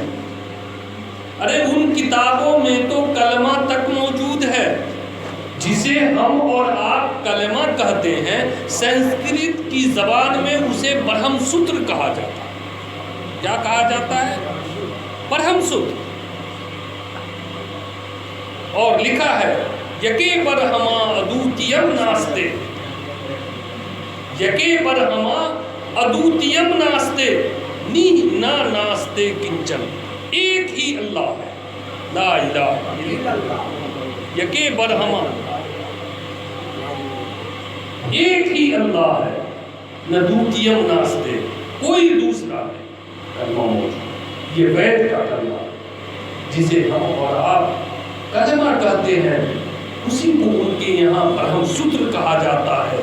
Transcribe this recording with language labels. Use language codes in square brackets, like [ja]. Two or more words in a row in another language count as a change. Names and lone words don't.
[ur] ارے ان کتابوں میں تو کلمہ تک موجود ہے، جسے ہم اور آپ کلمہ کہتے ہیں. سنسکرت کی زبان میں اسے برہم سوتر کہا جاتا ہے. کیا کہا جاتا ہے؟ برہم سوتر. और लिखा है [sa] एकं ब्रह्म अद्वितीयं नास्ति, एकं ब्रह्म अद्वितीयं नास्ति, नेह नाना नास्ति किंचन, [ur] ایک ہی اللہ ہے، [ar] لا الہ الا اللہ، [sa] एकं ब्रह्म [ur] ایک ہی اللہ ہے، [sa] न द्वितीयं नास्ति, [ur] کوئی دوسرا نہیں کلمہ موجود۔ یہ وید کا کلمہ ہے جسے ہم اور آپ کلمہ کہتے ہیں، اسی کو ان کے یہاں برہم ستر کہا جاتا ہے۔